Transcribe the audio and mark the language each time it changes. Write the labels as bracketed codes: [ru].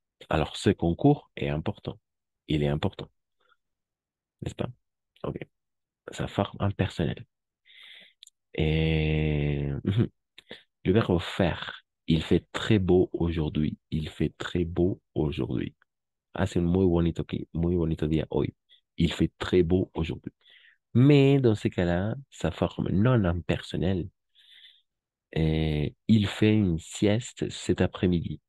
[fr] Alors, ce concours est important. Il est important, n'est-ce pas? Ok. Sa forme impersonnelle. Et le verbe faire. Il fait très beau aujourd'hui. Il fait très beau aujourd'hui. [es] Hace un muy bonito día hoy. [fr] Il fait très beau aujourd'hui. Mais dans ce cas-là, sa forme non impersonnelle, il fait une sieste cet après-midi.